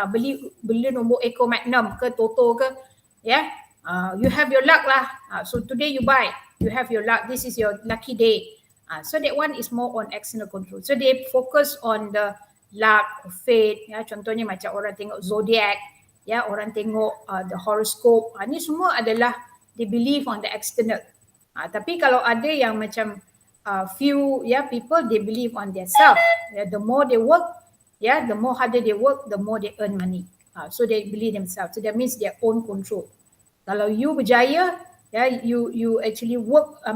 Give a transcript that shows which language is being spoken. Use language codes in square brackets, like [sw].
[ms] Beli nombor Eco Magnum ke Toto ke, [en] you have your luck [ms] lah. [en] So today you buy, you have your luck, this is your lucky day. So that one is more on external control. So they focus on the luck, fate. [ms] Contohnya macam orang tengok zodiac, orang tengok [en] the horoscope. [ms] Ni semua adalah [en] they believe on the external. [ms] Tapi kalau ada yang macam [en] few people, they believe on their self. The more they work, the more harder they work, the more they earn money. So they believe themselves. So that means their own control. [ms] Kalau [en] you [ms] berjaya, [en] you actually work.